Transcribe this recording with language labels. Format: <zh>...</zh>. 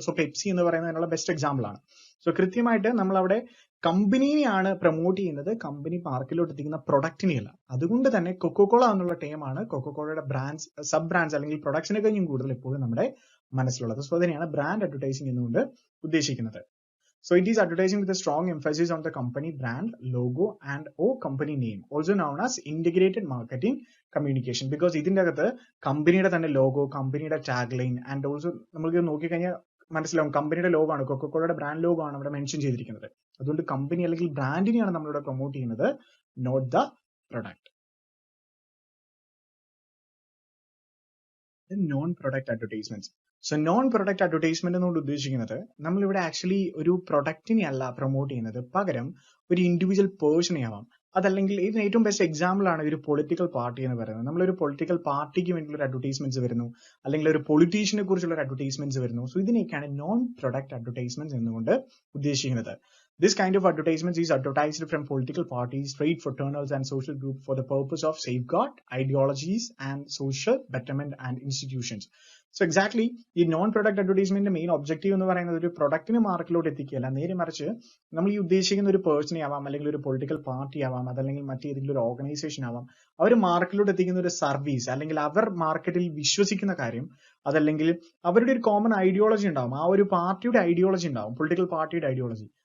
<ml>So Pepsi എന്ന് പറയുന്നതിനുള്ള best example ആണ്. So കൃത്യമായിട്ട് നമ്മൾ അവിടെ കമ്പനിയെയാണ് പ്രൊമോട്ട് ചെയ്യുന്നത്, കമ്പനി മാർക്കറ്റിലോട്ട് എത്തിക്കുന്ന പ്രൊഡക്റ്റിനെയല്ല. അതുകൊണ്ട് തന്നെ കൊക്കോകോള എന്നുള്ള ടേമാണ് കൊക്കോകോളയുടെ ബ്രാൻഡ്സ്, സബ് ബ്രാൻഡ്സ് അല്ലെങ്കിൽ പ്രൊഡക്ട്സിനെ കഴിഞ്ഞും കൂടുതൽ എപ്പോഴും നമ്മുടെ മനസ്സിലുള്ളത്. സോ അതിനെയാണ് ബ്രാൻഡ് അഡ്വർടൈസിംഗ് എന്നുകൊണ്ട് ഉദ്ദേശിക്കുന്നത്.</ml> <en>So it is advertising with a strong emphasis on the company brand, logo and or company name, also known as integrated marketing communication.</en> <ml>Because ഇതിന്റെ അകത്ത് കമ്പനിയുടെ തന്നെ ലോഗോ, കമ്പനിയുടെ ടാഗ് ലൈൻ ആൻഡ് ഓൾസോ നമുക്ക് നോക്കിക്കഴിഞ്ഞാൽ മനസ്സിലാവും കമ്പനിയുടെ ലോഗോ ആണ്, കൊക്കോകോളയുടെ ബ്രാൻഡ് ലോഗോ ആണ് ഇവിടെ മെൻഷൻ ചെയ്തിരിക്കുന്നത്. അതുകൊണ്ട് കമ്പനി അല്ലെങ്കിൽ ബ്രാൻഡിനെയാണ് നമ്മളിവിടെ പ്രൊമോട്ട് ചെയ്യുന്നത്, not the product. Non product advertisements. So non product advertisement എന്നുകൊണ്ട് ഉദ്ദേശിക്കുന്നത് നമ്മളിവിടെ ആക്ച്വലി ഒരു പ്രൊഡക്റ്റിനെ അല്ല പ്രൊമോട്ട് ചെയ്യുന്നത്, പകരം ഒരു ഇൻഡിവിജ്വൽ പേഴ്സണെ ആവാം. അതല്ലെങ്കിൽ ഇതിന് ഏറ്റവും ബെസ്റ്റ് എക്സാമ്പിൾ ആണ് ഒരു പൊളിറ്റിക്കൽ പാർട്ടി എന്ന് പറയുന്നത്. നമ്മളൊരു പൊളിറ്റിക്കൽ പാർട്ടിക്ക് വേണ്ടിയുള്ള ഒരു അഡ്വർടൈസ്മെന്റ്സ് വരുന്നു, അല്ലെങ്കിൽ ഒരു പൊളിറ്റീഷ്യനെ കുറിച്ചുള്ള ഒരു അഡ്വർടൈസ്മെന്റ്സ് വരുന്നു. സോ ഇതിനെയൊക്കെയാണ് നോൺ പ്രൊഡക്റ്റ് അഡ്വർടൈസ്മെന്റ്സ് എന്നുകൊണ്ട് ഉദ്ദേശിക്കുന്നത്.</ml> <en>This kind of advertisements is advertised from political parties, trade fraternals and social groups for the purpose of safeguard ideologies and social betterment and institutions. So exactly</en> <ml>ഈ non product അഡ്വർടൈസ്മെന്റിന്റെ main objective എന്ന് പറയുന്നത് ഒരു പ്രൊഡക്റ്റിനെ മാർക്കറ്റിലോട്ട് എത്തിക്കുകയല്ല, നേരെ മറിച്ച് നമ്മൾ ഈ ഉദ്ദേശിക്കുന്ന ഒരു പേഴ്സണെ ആവാം, അല്ലെങ്കിൽ ഒരു പൊളിറ്റിക്കൽ പാർട്ടി ആവാം, അതല്ലെങ്കിൽ മറ്റേതെങ്കിലും ഒരു ഓർഗനൈസേഷൻ ആവാം, അവർ മാർക്കറ്റിലോട്ട് എത്തിക്കുന്ന ഒരു സർവീസ് അല്ലെങ്കിൽ അവർ മാർക്കറ്റിൽ വിശ്വസിക്കുന്ന കാര്യം, അതല്ലെങ്കിൽ അവരുടെ ഒരു കോമൺ ഐഡിയോളജി ഉണ്ടാവും, ആ ഒരു പാർട്ടിയുടെ ഐഡിയോളജി ഉണ്ടാവും, പൊളിറ്റിക്കൽ പാർട്ടിയുടെ ഐഡിയോളജി.</ml>